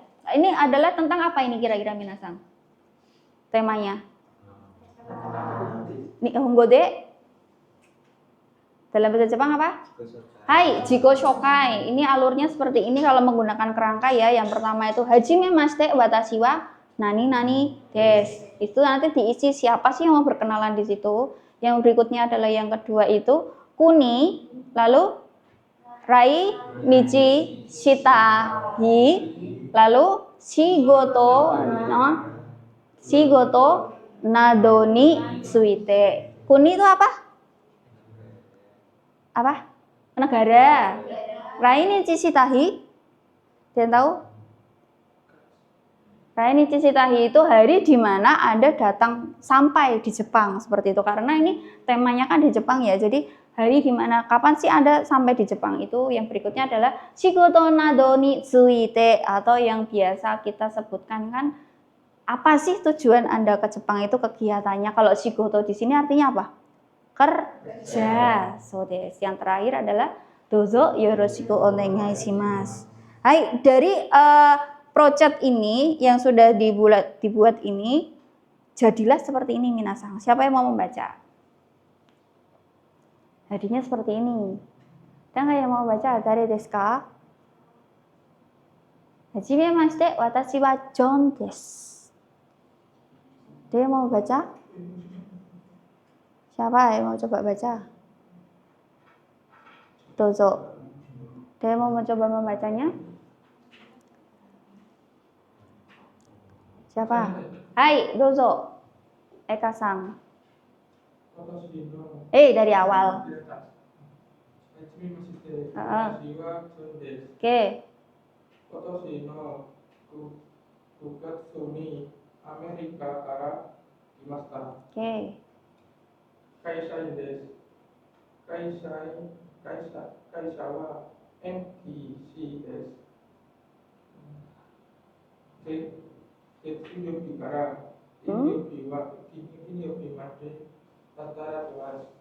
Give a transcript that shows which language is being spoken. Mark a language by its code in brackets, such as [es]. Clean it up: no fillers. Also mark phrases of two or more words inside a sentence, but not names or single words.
[id] Ini adalah tentang apa ini kira-kira minasang? Temanya Nihongo-de dalam bahasa Jepang apa? [ja] はい、自己紹介. [id] Ini alurnya seperti ini kalau menggunakan kerangka ya. Yang pertama itu [ja] はじめまして わたしは なに です. [id] Itu nanti diisi siapa sih yang mau berkenalan di situ. Yang berikutnya adalah yang kedua itu kuni, lalu [ja] 来日 した 日, [id] lalu [ja] 仕事 など に ついて. [id] Kuni itu apa? Apa? Negara. [ja] 来日 した 日. [id] Kalian tahu? [ja] 来日 した日 [id] itu hari di mana Anda datang sampai di Jepang seperti itu. Karena ini temanya kan di Jepang ya. Jadi hari di mana kapan sih Anda sampai di Jepang itu. Yang berikutnya adalah [ja] 仕事 など に ついて [id] atau yang biasa kita sebutkan kan apa sih tujuan Anda ke Jepang itu kegiatannya. Kalau shigoto di sini artinya apa? Kerja. [ja] そう です. [id] Yang terakhir adalah [ja] どうぞ よろしく おねがい します. [id] Hai, dari project ini yang sudah dibuat ini jadilah seperti ini minasang. Siapa yang mau membaca? Jadinya seperti ini. Ada nggak yang mau baca? Dari [ja] です か? はじめまして、わたしは John です. [id] Dia mau baca? Siapa yang mau coba baca? Dozo. Dia mau mencoba membacanya? Siapa? Hai, dozo. Eka-san. Dari awal. Oke. Oke. [ja] 会社は延期です。月曜日から金曜日まで働きます。